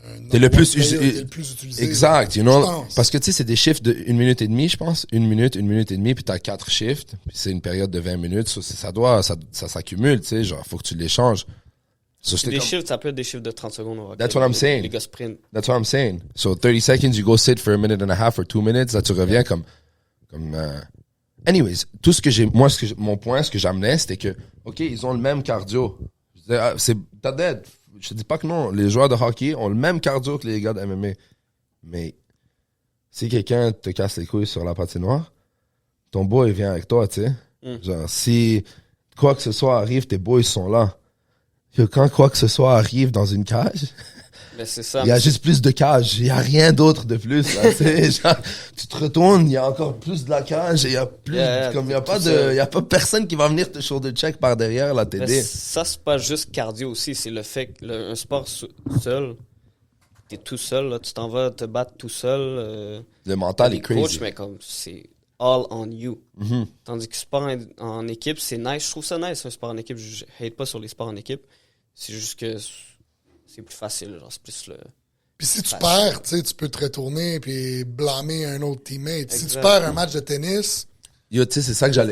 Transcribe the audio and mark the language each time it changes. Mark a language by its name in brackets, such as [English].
[French] T'es le plus utilisé. [English] Exact, you know. [French] Parce que tu sais, c'est des shifts de 1 minute et demie, je pense. 1 minute et demie, puis t'as 4 shifts. Puis c'est une période de 20 minutes. Ça s'accumule, tu sais. Genre, faut que tu l'échanges. Shifts, ça peut être des shifts de 30 secondes. [English] That's what I'm saying. [French] Les gars sprint. [English] That's what I'm saying. So 30 seconds, you go sit for a minute and a half or 2 minutes. [French] Là, tu reviens comme anyways, tout ce que j'ai, moi, mon point, ce que j'amenais, c'était que, OK, ils ont le même cardio. Je disais, t'as dead. Je te dis pas que non. Les joueurs de hockey ont le même cardio que les gars de MMA. Mais si quelqu'un te casse les couilles sur la patinoire, ton boy vient avec toi, tu sais. Genre, si quoi que ce soit arrive, tes boys sont là. Quand quoi que ce soit arrive dans une cage, ben c'est ça, il y a juste plus de cage. Il y a rien d'autre de plus. Là, genre, tu te retournes, il y a encore plus de la cage et il y a plus, comme il y a pas personne qui va venir te [English] shoulder check [French] par derrière, là, t'aider. Ben, ça, c'est pas juste cardio aussi, c'est le fait que un sport seul, t'es tout seul, là, tu t'en vas te battre tout seul. Le mental est crazy. Coach, mais comme, c'est [English] all on you. [French] Tandis que sport en équipe, c'est nice. Je trouve ça nice, un sport en équipe. Je hate pas sur les sports en équipe. C'est juste que c'est plus facile, genre, c'est plus le... Puis si tu perds, tu sais, tu peux te retourner puis blâmer un autre teammate. Exact. Si tu perds un match de tennis... Yo, tu sais, c'est ça que j'allais...